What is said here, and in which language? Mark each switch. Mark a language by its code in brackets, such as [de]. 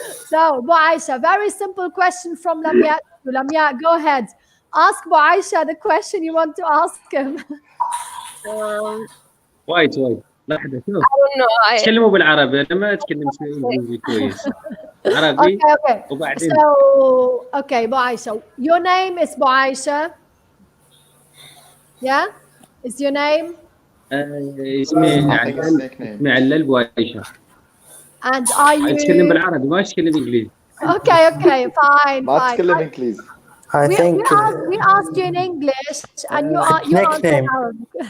[en] So, Buaisha, very simple question from Lamia. Lamia, go ahead. Ask Buaisha the question you want to ask him. [ar] وايد لحظة شوف. تكلموا بالعربي، أنا ما أتكلم إنجليزي كويس. عربي. [en] Okay. [ar] وبعدين. [en] So, okay, Buaisha. Your name is Buaisha. Yeah? Is your name? [ar] اسمي علل بوايشة. [en] And are you... [ar] أتكلم بالعربي ما أتكلم إنجليزي. [en] Okay, fine. [ar] ما أتكلم إنجليزي. [en] I think we asked you in English and you answered Arabic.